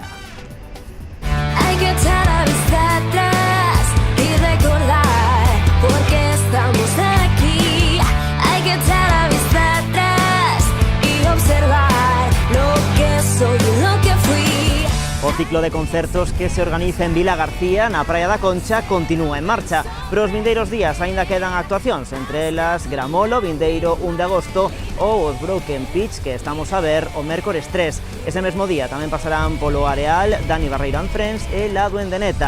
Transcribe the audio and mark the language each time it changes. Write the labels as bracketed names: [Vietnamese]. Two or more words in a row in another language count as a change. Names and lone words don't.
[Spanish] Hay que echar a vista atrás y recordar por qué estamos aquí. Hay que echar a vista atrás y observar lo que soy y lo que fui. [Galician] O ciclo de concertos que se organiza en Vila García, na Praia da Concha, continúa en marcha. Pero os vindeiros días aínda quedan actuacións, entre elas Gramolo, vindeiro 1 de agosto, ou os Broken Pitch, que estamos a ver o mércores 3. Ese mesmo día tamén pasarán polo Areal, Dani Barreiro and Friends e La Duendeneta.